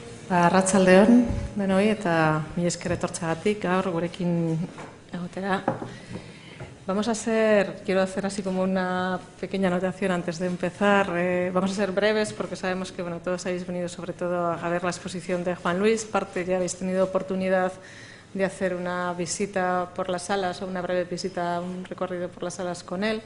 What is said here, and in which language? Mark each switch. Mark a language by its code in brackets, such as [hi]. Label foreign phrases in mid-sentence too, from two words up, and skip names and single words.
[eu] Arratsaldeon denoi eta mila esker etortzeagatik gaur gurekin egotera. [es] Quiero hacer así como una pequeña anotación antes de empezar. Vamos a ser breves porque sabemos que todos habéis venido sobre todo a ver la exposición de Juan Luis. Parte ya habéis tenido oportunidad de hacer una visita por las salas o una breve visita, un recorrido por las salas con él.